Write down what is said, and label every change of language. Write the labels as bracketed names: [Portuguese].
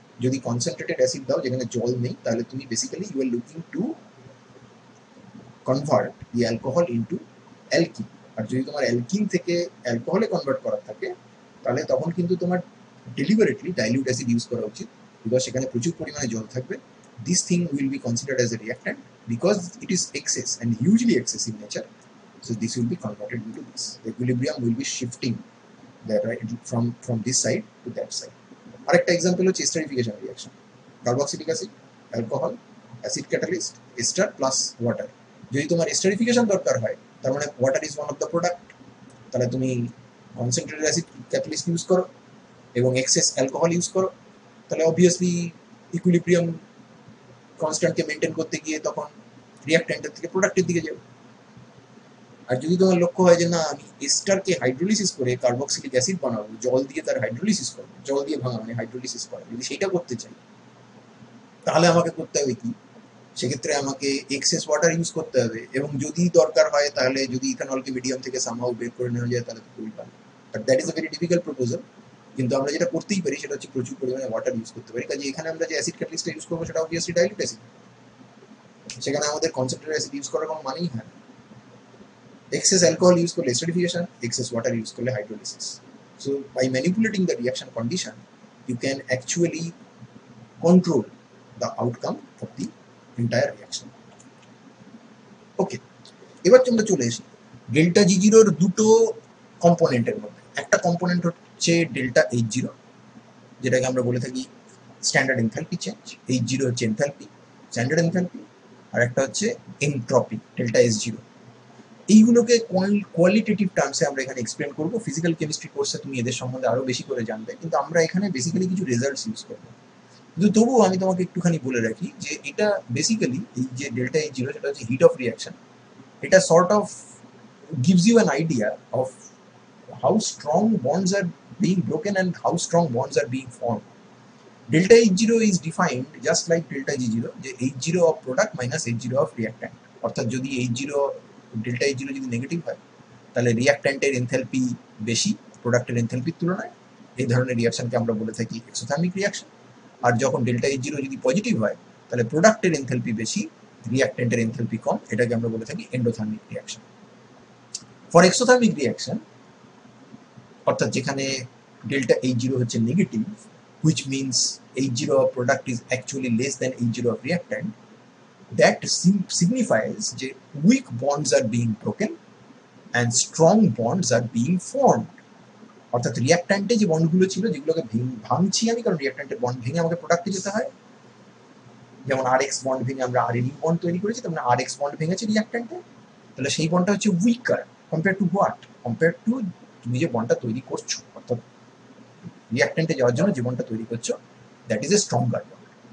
[Bangla] যদি concentrated acid দাও যেখানে জল নেই, তাহলে তুমি basically [English] You are looking to convert the alcohol into alkene. [Bangla] আর যদি তোমার অ্যালকিন থেকে অ্যালকোহলে কনভার্ট করার থাকে, তাহলে তখন কিন্তু তোমার ডেলিভারেটলি ডাইলিউট অ্যাসিড ইউজ করা উচিত, বিকজ সেখানে প্রচুর পরিমাণে জল থাকবে। [English] This thing will be considered as a reactant because it is excess and hugely excess in nature. So this will be converted into this. The equilibrium will be shifting that right from this side to that side. [Bangla] আরেকটা example হচ্ছে esterification reaction. Carboxylic acid, alcohol, acid catalyst, ester plus water. যদি তোমার esterification দরকার হয়, তার মানে [English] water is one of the product, [Bangla] তাহলে তুমি কনসেন্ট্রেটেড অ্যাসিড ক্যাটালিস্ট ইউজ করো এবং এক্সেস অ্যালকোহল ইউজ করো। তাহলে অবভিয়াসলি ইকুইলিব্রিয়াম কনস্ট্যান্টকে মেনটেন করতে গিয়ে তখন রিঅ্যাক্ট্যান্টের থেকে প্রোডাক্টের দিকে যাবে। আর যদি তোমার লক্ষ্য হয় যে না, আমি এস্টারকে হাইড্রোলিসিস করে কার্বক্সিলিক অ্যাসিড বানাবো, জল দিয়ে তার হাইড্রোলিসিস করবো, জল দিয়ে ভাঙা মানে হাইড্রোলিসিস করা, যদি সেটা করতে চাই, তাহলে আমাকে করতে হবে কি? সেক্ষেত্রে আমাকে এক্সেস ওয়াটার ইউজ করতে হবে, এবং যদি দরকার হয় তাহলে যদি ইথানলকে মিডিয়াম থেকে সামহাউ বের করে নেওয়া যায়, তাহলে তো খুবই ভালো। [English] But that is a very difficult proposal. [Bangla] কিন্তু আমরা যেটা করতেই পারি সেটা হচ্ছে প্রচুর পরিমাণে ওয়াটার ইউজ করতে পারি। কাজে এখানে আমরা যে অ্যাসিড ক্যাটালিস্টটা ইউজ করবো সেটা অবভিয়াসলি ডাইলিউট অ্যাসিড, সেখানে আমাদের কনসেন্ট্রেটেড অ্যাসিড ইউজ করার কোনো মানেই হয় না। Excess alcohol use করলে esterification, excess water use করলে hydrolysis. [English] So by manipulating the reaction condition, you can actually control the outcome of the entire reaction. [Bangla] Okay, এবার আমরা চলে এসি ডেল্টা জি জিরোর দুটো কম্পোনেন্টের মধ্যে। একটা কম্পোনেন্ট হচ্ছে ডেল্টা এইচ জিরো, যেটাকে আমরা বলে থাকি standard enthalpy change. H zero হচ্ছে এনথালপি, স্ট্যান্ডার্ড এনথালপি। আর একটা হচ্ছে এনট্রপি, ডেল্টা এস জিরো। এইগুলোকে কোয়ালিটেটিভ টার্মসে আমরা এখানে এক্সপ্লেন করবো। ফিজিক্যাল কেমিস্ট্রি কোর্সে তুমি এদের সম্বন্ধে আরো বেশি করে জানবে, কিন্তু আমরা এখানে বেসিক্যালি কিছু রেজাল্টস ইউজ করবো। কিন্তু তবুও আমি তোমাকে একটুখানি বলে রাখি যে এটা বেসিক্যালি এই যে ডেল্টা এইচ জিরো, সেটা হচ্ছে হিট অফ রিয়াকশন। [English] এটা sort of gives you an idea of how strong bonds are being broken and how strong bonds are being formed. Delta H0 is defined just like delta G0, যে H0 of product minus H0 of reactant। [Bangla] অর্থাৎ যদি H0 delta H0 যদি negative হয়, তাহলে রিয়াক্ট্যান্টের enthalpy বেশি প্রোডাক্টের এনথালপির তুলনায়। এই ধরনের রিয়াকশনকে আমরা বলে থাকি এক্সোথার্মিক রিয়াকশন। আর যখন ডেল্টা H0 যদি পজিটিভ হয়, তাহলে প্রোডাক্টের এনথালপি বেশি, রিঅ্যাক্ট্যান্টের এনথালপি কম, এটাকে আমরা বলে থাকি endothermic reaction. [English] for exothermic reaction, [Bangla] অর্থাৎ যেখানে ডেল্টা H0 হচ্ছে negative, [English] which means H0 of product is actually less than H0 of reactant, that signifies যে weak bonds are being broken and strong bonds are being formed. [Bangla] অর্থাৎ রিঅ্যাক্ট্যান্টে যে বন্ডগুলো ছিল যেগুলোকে ভাঙছি আমি, কারণ রিঅ্যাক্ট্যান্টের বন্ড ভেঙে আমাকে প্রোডাক্টে যেতে হয়, যেমন RX বন্ড ভেঙে আমরা RNE বন্ড তৈরি করেছি, তেমন RX বন্ড ভেঙেছে রিঅ্যাক্ট্যান্টে, তাহলে সেই বন্ডটা হচ্ছে weaker compare to what, compare to তুমি যে বন্ডটা তৈরি করছো, অর্থাৎ রিঅ্যাক্ট্যান্টে যাওয়ার জন্য যে বন্ডটা তৈরি করছো, [English] That is a stronger bond.